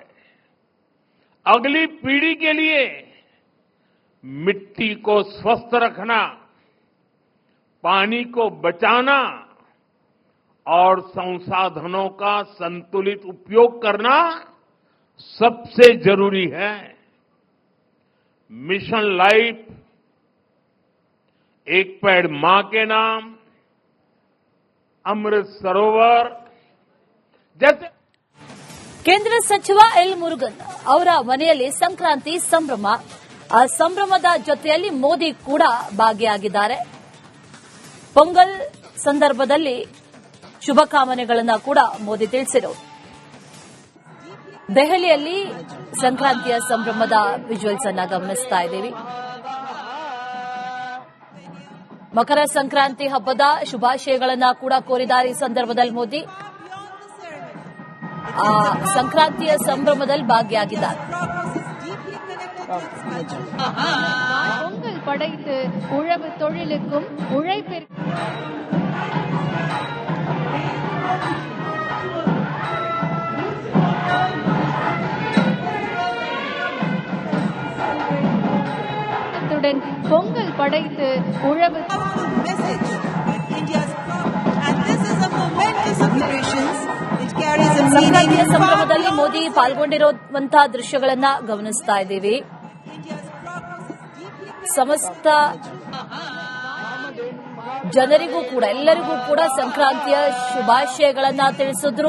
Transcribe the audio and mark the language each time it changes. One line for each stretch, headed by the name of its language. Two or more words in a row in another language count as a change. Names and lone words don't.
Hindi: अगली पीढ़ी के लिए मिट्टी को स्वस्थ रखना, पानी को बचाना और संसाधनों का संतुलित उपयोग करना सबसे जरूरी है। मिशन लाइफ, एक पेड़ मां के नाम, अमृत सरोवर जैसे
Kannada: ಕೇಂದ್ರ ಸಚಿವ ಎಲ್ ಮುರುಗನ್ ಅವರ ಮನೆಯಲ್ಲಿ ಸಂಕ್ರಾಂತಿ ಸಂಭ್ರಮ. ಆ ಸಂಭ್ರಮದ ಜೊತೆಯಲ್ಲಿ ಮೋದಿ ಕೂಡ ಭಾಗಿಯಾಗಿದ್ದಾರೆ. ಪೊಂಗಲ್ ಸಂದರ್ಭದಲ್ಲಿ ಶುಭಕಾಮನೆಗಳನ್ನು ಕೂಡ ಮೋದಿ ತಿಳಿಸಿದರು. ದೆಹಲಿಯಲ್ಲಿ ಸಂಕ್ರಾಂತಿಯ ಸಂಭ್ರಮದ ವಿಜುವಲ್ಸ್ ಅನ್ನು ಗಮನಿಸ್ತಾ ಇದ್ದೀವಿ. ಮಕರ ಸಂಕ್ರಾಂತಿ ಹಬ್ಬದ ಶುಭಾಶಯಗಳನ್ನು ಕೂಡ ಕೋರಿದ್ದಾರೆ ಈ ಸಂದರ್ಭದಲ್ಲಿ ಮೋದಿ. ಸಂಕ್ರಾಂತಿಯ ಸಂಭ್ರಮದಲ್ಲಿ ಭಾಗಿಯಾಗಿದ್ದಾರೆ.
Tamil: பொங்கல் படைத்து உழவு தொழிலுக்கும் உழைப்பிற்கும் பொங்கல் படைத்து உழவு
Kannada: ಸಂಕ್ರಾಂತಿಯ ಸಂಭ್ರಮದಲ್ಲಿ ಮೋದಿ ಪಾಲ್ಗೊಂಡಿರುವಂತಹ ದೃಶ್ಯಗಳನ್ನು ಗಮನಿಸ್ತಾ ಇದ್ದೀವಿ. ಸಮಸ್ತ ಜನರಿಗೂ ಕೂಡ ಎಲ್ಲರಿಗೂ ಕೂಡ ಸಂಕ್ರಾಂತಿಯ ಶುಭಾಶಯಗಳನ್ನು ತಿಳಿಸಿದ್ರು.